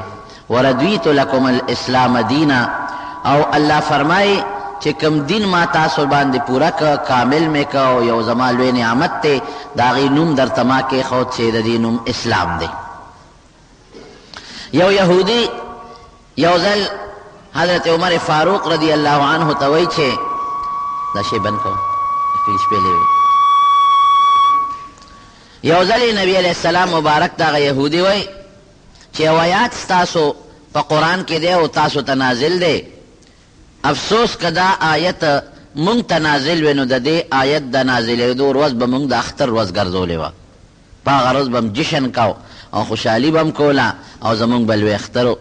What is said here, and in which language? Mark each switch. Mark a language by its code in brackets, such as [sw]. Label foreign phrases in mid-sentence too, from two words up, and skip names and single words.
[ar] وردویت لکم الاسلام دینا [ps] او الله فرمایي چې کم دین ما تاسو باندې پورا که کامل مې که او یو زما لوی نعمت دی د هغې نوم درته ما کېښود چې د دې نوم اسلام دی. یو یهودي یو ځل حضرت عمر فاروق [ar] رضی اللہ عنہ [ps] ته وایي چې دا شی بند کوم شپېلې وي یو ځل نبي [ar] علیہ السلام [ps] مبارک د هغه یهودي وایي چې یو آیات ستاسو په قرآن کې دی او تاسو ته نازل دی افسوس که دا آیت مونږ ته نازل وی نو د دې آیت د نازلېدو ورځ به مونږ د اختر ورځ ګرځولې وه په هغه ورځ به م جشن کو او خوشحالي به م کوله او زمونږ به لوی اختر و.